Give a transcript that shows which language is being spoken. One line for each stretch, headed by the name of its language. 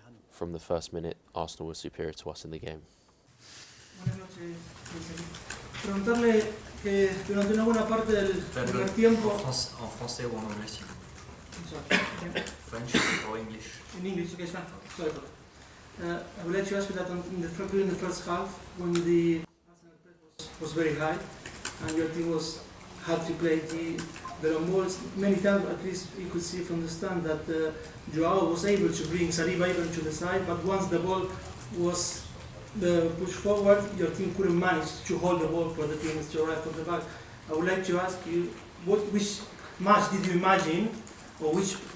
English: From the first minute, Arsenal were superior to us in the game.
Spanish: Buenas noches, preguntarle que durante una buena parte del primer tiempo.
French: En français ou en anglais, si vous voulez.
English: French or English? In English, okay, fine. Sorry for that. I would like to ask you that during the first half, when the Arsenal press was very high, and your team had to play the long balls, many times at least you could see from the stand that Joao was able to bring Saliba even to the side, but once the ball was pushed forward, your team couldn't manage to hold the ball for the teams to arrive from the back. I would like to ask you, which match did you imagine, or which